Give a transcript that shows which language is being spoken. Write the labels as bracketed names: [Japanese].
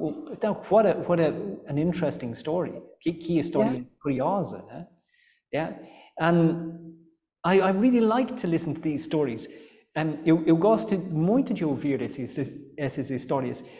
[English] Então, what an interesting story. [Portuguese] Que história curiosa, né? [English] Yeah. And I really like to listen to these stories. [Portuguese] Eu gosto muito de ouvir essas histórias.